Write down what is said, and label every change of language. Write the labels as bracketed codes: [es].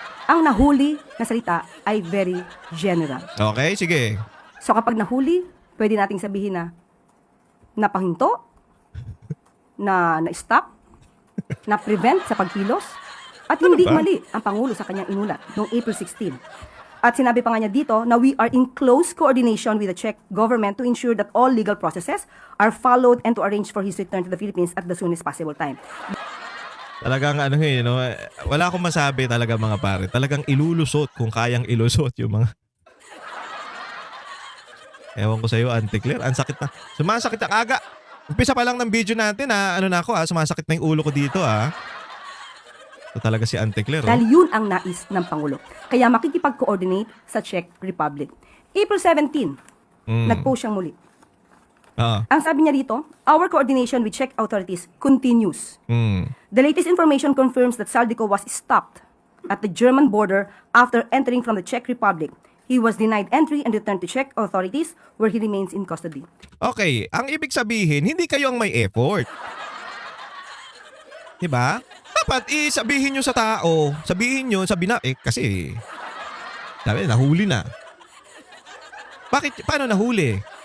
[tl] Ang nahuli na salita ay [en] very general. [tl] Okay, sige. So kapag nahuli, pwede nating sabihin na napahinto, na-stop, na-prevent sa pagkilos, at hindi ba? mali ang Pangulo sa kanyang inulat noong April 16. At sinabi pa nga niya dito na [en] we are in close coordination with the Czech government to ensure that all legal processes are followed and to arrange for his return to the Philippines at the soonest possible time. [tl] Talagang wala akong masabi talaga mga pare. Talagang ilulusot kung kayang ilusot yung mga. Ewan ko sa iyo, Auntie Claire. Ang sakit na. Sumasakit ang aga. Umpisa pa lang ng video natin sumasakit na yung ulo ko dito Ito talaga si Auntie Claire. Dahil yun ang nais ng Pangulo. Kaya makikipag-coordinate sa Czech Republic. April 17, nag-post siyang muli. Ang sabi niya dito, [en] our coordination with Czech authorities continues. The latest information confirms that Zaldico was stopped at the German border after entering from the Czech Republic. He was denied entry and returned to Czech authorities where he remains in custody. [tl] Okay, ang ibig sabihin, hindi kayo ang may effort. Diba? Dapat sabihin nyo sa tao, kasi sabi, nahuli na. Paano nahuli?